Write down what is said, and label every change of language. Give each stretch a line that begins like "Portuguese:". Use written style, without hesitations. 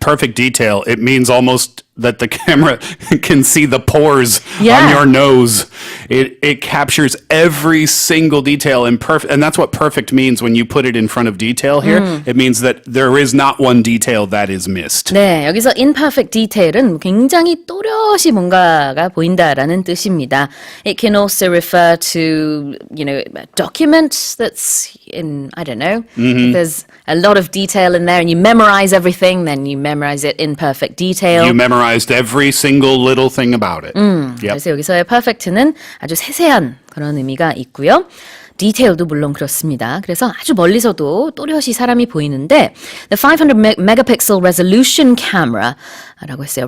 English: perfect detail. It means almost that the camera can see the pores on your nose. It captures every single detail in perfect, and that's what perfect means when you put it in front of detail here. It means that there is not one detail that is missed.
Korean: 네, 여기서 imperfect detail은 굉장히 또렷이 뭔가가 보인다라는 뜻입니다.
English: It can also refer to, a document that's in, I don't know, if there's a lot of detail in there and you memorize everything, then you memorize it in perfect detail. You memorized every single little thing about it.
Korean: 그래서 여기서의 perfect는 아주 세세한 그런 의미가 있고요. 디테일도 물론 그렇습니다. 그래서 아주 멀리서도 또렷이 사람이 보이는데
English: the 500 megapixel resolution camera
Korean: 라고 했어요.